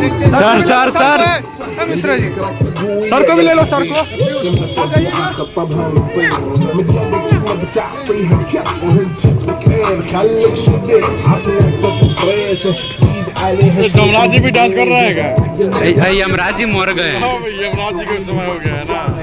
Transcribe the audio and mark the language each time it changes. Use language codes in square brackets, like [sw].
[hi] sir sir sir sir को भी ले लो सर को [ar] خطبها نصين مدلك كلمه بتعطيها بكف وهز شكلك خليك شديد عطيها اكسب فريسه زيد عليها [hi] यमराज जी भी डांस कर रहा है क्या यमराज जी मर गए हाँ भाई यमराज जी का समय हो गया है ना